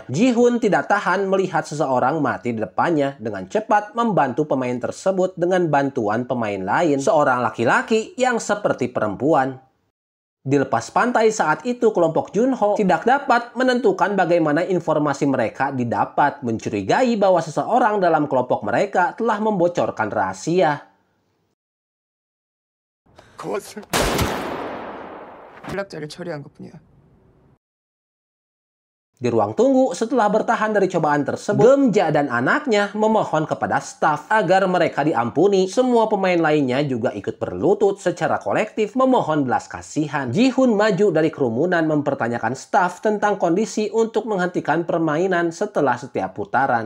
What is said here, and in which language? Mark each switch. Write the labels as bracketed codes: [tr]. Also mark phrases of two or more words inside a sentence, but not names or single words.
[id] Ji-hoon tidak tahan melihat seseorang mati di depannya, dengan cepat membantu pemain tersebut dengan bantuan pemain lain, seorang laki-laki yang seperti perempuan. Dilepas pantai saat itu, kelompok Junho tidak dapat menentukan bagaimana informasi mereka didapat, mencurigai bahwa seseorang dalam kelompok mereka telah membocorkan rahasia. [ko] 연락자를 처리한 것뿐이야. [id] Di ruang tunggu, setelah bertahan dari cobaan tersebut, Geum-ja dan anaknya memohon kepada staf agar mereka diampuni. Semua pemain lainnya juga ikut berlutut secara kolektif memohon belas kasihan. Ji-hoon maju dari kerumunan mempertanyakan staf tentang kondisi untuk menghentikan permainan setelah setiap putaran.